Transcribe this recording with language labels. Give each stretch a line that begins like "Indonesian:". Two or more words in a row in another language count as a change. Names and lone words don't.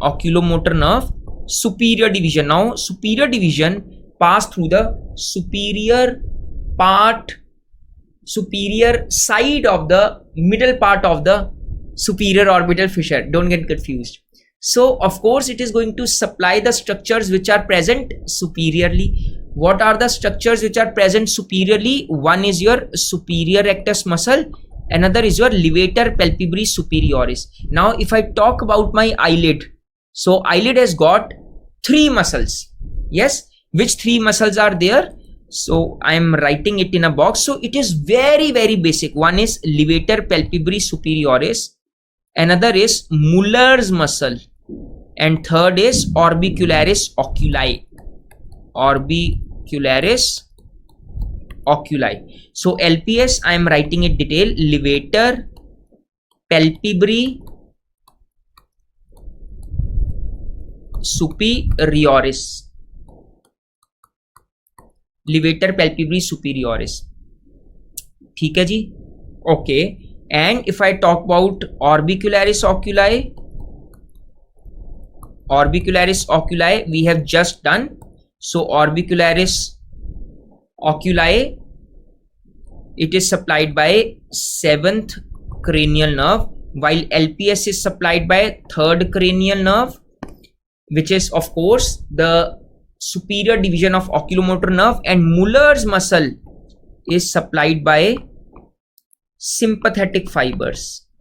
English: Oculomotor nerve superior division. Now, superior division pass through the superior side of the middle part of the superior orbital fissure. Don't get confused. So of course it is going to supply the structures which are present superiorly. What are the structures which are present superiorly? One is your superior rectus muscle, another is your levator palpebrae superioris. Now if I talk about my eyelid, so eyelid has got three muscles. Yes, which three muscles are there? So I am writing it in a box. So it is very, very basic. One is levator palpebrae superioris, another is Muller's muscle, and third is orbicularis oculi. Orbicularis oculi. So LPS, I am writing it detail. Levator palpebrae superioris. Levator palpebrae superioris.
Hindi: ठीक है जी.
English: Okay. And if I talk about orbicularis oculi, we have just done. So orbicularis oculi, it is supplied by 7th cranial nerve, while LPS is supplied by 3rd cranial nerve, which is of course the superior division of oculomotor nerve, and Muller's muscle is supplied by sympathetic fibers.